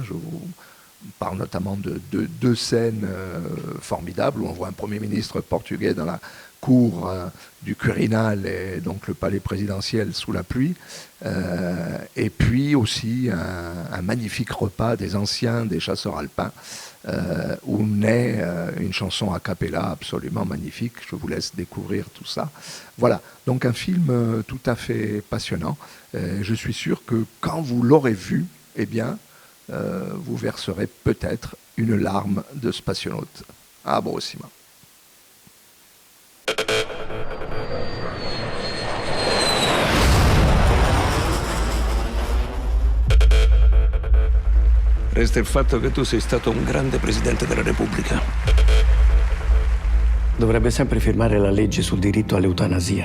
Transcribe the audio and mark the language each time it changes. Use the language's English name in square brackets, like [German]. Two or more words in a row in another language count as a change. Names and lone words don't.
[French] Je vous parle notamment de deux scènes formidables où on voit un Premier ministre portugais dans la cour du Quirinal, et donc le palais présidentiel sous la pluie, et puis aussi un magnifique repas des anciens des chasseurs alpins, où naît une chanson [Italian] a cappella [French] absolument magnifique. Je vous laisse découvrir tout ça. Voilà, donc un film tout à fait passionnant. Je suis sûr que quand vous l'aurez vu, eh bien, vous verserez peut-être une larme de spationaute. Ah bon, aussi. [Italian] Resta il fatto che tu sei stato un grande presidente della Repubblica. Dovrebbe sempre firmare la legge sul diritto all'eutanasia.